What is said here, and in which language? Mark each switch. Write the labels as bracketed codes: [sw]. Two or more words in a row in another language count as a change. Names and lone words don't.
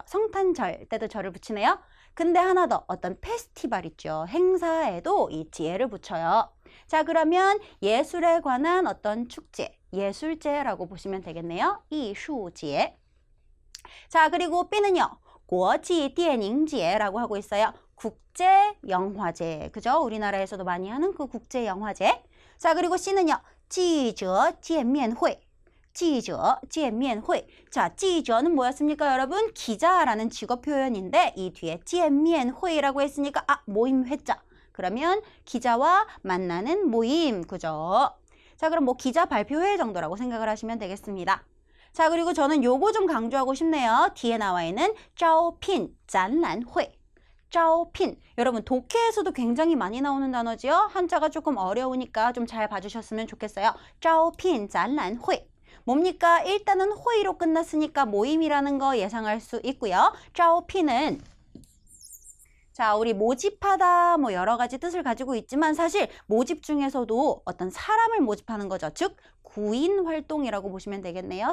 [ko] 성탄절 때도 절을 붙이네요. 근데 하나 더 어떤 페스티벌 있죠. 행사에도 이 지혜를 붙여요. 자, 그러면 예술에 관한 어떤 축제, 예술제라고 보시면 되겠네요. 이수제. 자, 그리고 B는요. [zh] 国际电影节 [ko] 라고 하고 있어요. 국제 영화제. 그죠? 우리나라에서도 많이 하는 그 국제 영화제. 자, 그리고 C는요. [zh] 记者见面会. 记者见面会. [ko] 자, 记者 는 뭐였습니까, 여러분? 기자라는 직업 표현인데 이 뒤에 见面会 라고 했으니까 모임 회자. 그러면 기자와 만나는 모임. 그죠? 자, 그럼 뭐 기자 발표회 정도라고 생각을 하시면 되겠습니다. 자, 그리고 저는 요거 좀 강조하고 싶네요. 뒤에 나와 있는 [zh] 招聘展览会. 招聘. [ko] 여러분 독해에서도 굉장히 많이 나오는 단어지요. 한자가 조금 어려우니까 좀 잘 봐주셨으면 좋겠어요. [zh] 招聘展览会. [ko] 뭡니까? 일단은 회의로 끝났으니까 모임이라는 거 예상할 수 있고요. 招聘은 자, 우리 모집하다 뭐 여러 가지 뜻을 가지고 있지만 사실 모집 중에서도 어떤 사람을 모집하는 거죠. 즉 구인 활동이라고 보시면 되겠네요.